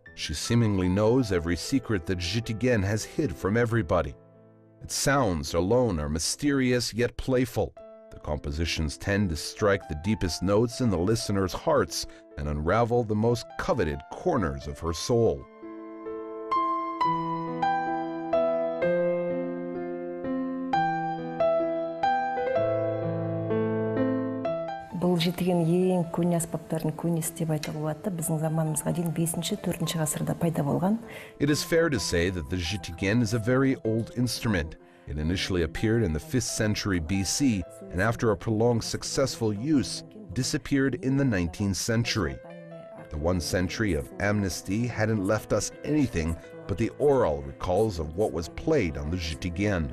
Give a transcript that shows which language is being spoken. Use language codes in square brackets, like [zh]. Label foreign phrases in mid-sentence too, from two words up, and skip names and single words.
[en] She seemingly knows every secret that Zhitigen has hid from everybody. Its sounds alone are mysterious yet playful. The compositions tend to strike the deepest notes in the listener's hearts and unravel the most coveted corners of her soul. [kk] Бұл жетіген ең көне аспаптардың көнесі деп айтуға болады. Біздің заманымызға дейін 5-4 ғасырда пайда болған. [en] It is fair to say that the Zhitigen is a very old instrument. It initially appeared in the 5th century BC and after a prolonged successful use, disappeared in the 19th century. The 1 century of amnesty hadn't left us anything but the oral recalls of what was played on the Zhitigen.